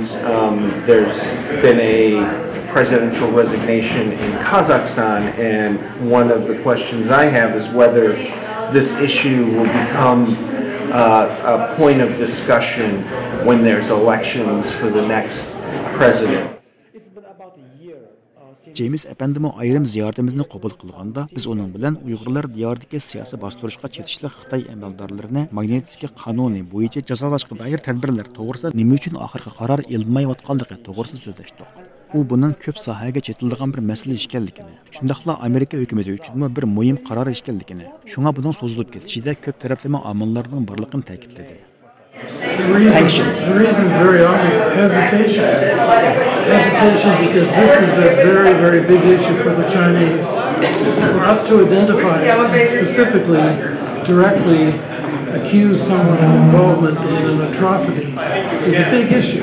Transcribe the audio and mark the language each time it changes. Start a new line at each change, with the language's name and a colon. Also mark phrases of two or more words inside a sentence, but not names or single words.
English: There's been a presidential resignation in Kazakhstan, and one of the questions I have is whether this issue will become a point of discussion when there's elections for the next president.
Uzbek: James Ependimo ayrim ziyoratimizni qabul qilganda biz uning bilan Uyg'urlar diyoridagi siyosiy bostirishga chetishli Xitoy amaldorlarini Magnitskiy qonuni bo'yicha jazolashga doir tadbirlar to'g'risida nima uchun oxirgi qaror ilmayotganligi to'g'risida so'zlashdik. U bunun ko'p sohaga chetiladigan bir masala ekanligini, shundaqla Amerika hukumati uchun bir muhim qaror ekanligini, shunga buning so'zilib ketishida ko'p taraflama omillarning borligini ta'kidladi.
English: The reason is very obvious. Hesitation because this is a very, very big issue for the Chinese. For us to identify it and specifically, directly accuse someone of involvement in an atrocity is a big issue.